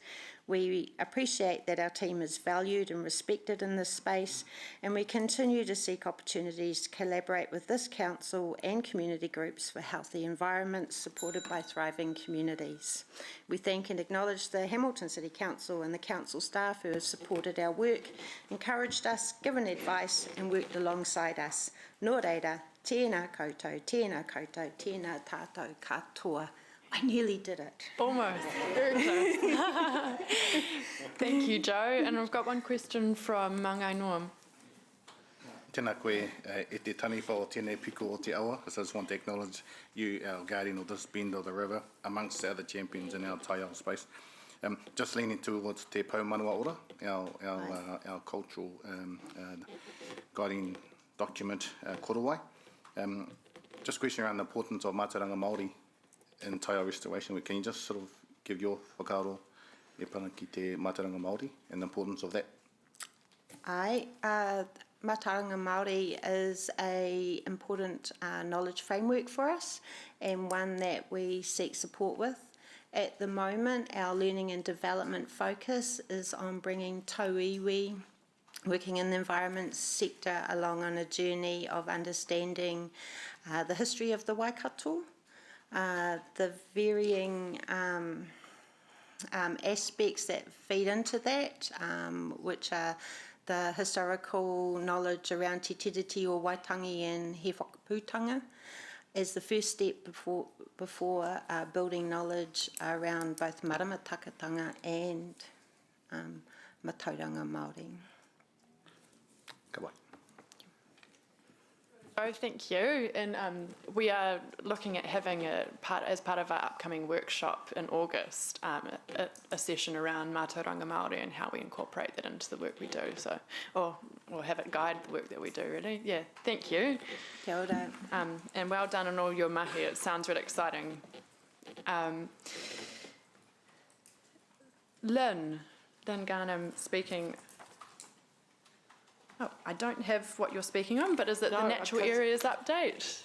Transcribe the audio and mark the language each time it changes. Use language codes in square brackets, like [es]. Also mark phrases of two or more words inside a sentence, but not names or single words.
[en] We appreciate that our team is valued and respected in this space, and we continue to seek opportunities to collaborate with this council and community groups for healthy environments supported by thriving communities. We thank and acknowledge the Hamilton City Council and the council staff who have supported our work, encouraged us, given advice and worked alongside us. [mi] Nō reira, tēnā koutou, tēnā tātou katoa. [en] I nearly did it. Almost. Very close. Thank you, Joe. And I've got one question from Mangai Norm. [mi] Tēnā koe, e te taniwha o tēnei piko o te awa. [en] I just want to acknowledge you, our guardian of this bend of the river, amongst the other champions in our taiao space. Just leaning towards Te Pau Manawa Ora, our cultural guiding document, korowai. Just question around the importance of [mi] mātauranga Māori [en] in taiao restoration. Can you just sort of give your [mi] whakaaro e pana ki te mātauranga Māori [en] and the importance of that? [mi] Mātauranga Māori [en] is an important knowledge framework for us and one that we seek support with. At the moment, our learning and development focus is on bringing [mi] tau iwi, [en] working in the environment sector, along on a journey of understanding the history of the Waikato, the varying aspects that feed into that, which are the historical knowledge around Te Tiriti o Waitangi and He Whakapūtanga, as the first step before building knowledge around both [mi] marama takatanga [en] and [mi] mātauranga Māori. Ka wai. [en] Oh, thank you. And we are looking at having as part of our upcoming workshop in August, a session around [mi] mātauranga Māori [en] and how we incorporate that into the work we do. So, or have it guide the work that we do, really. Yeah, thank you. [mi] Kia ora. [en] And well done on all your mahi. It sounds really exciting. Lynn Garnham speaking. Oh, I don't have what you're speaking on, but is it the natural areas update?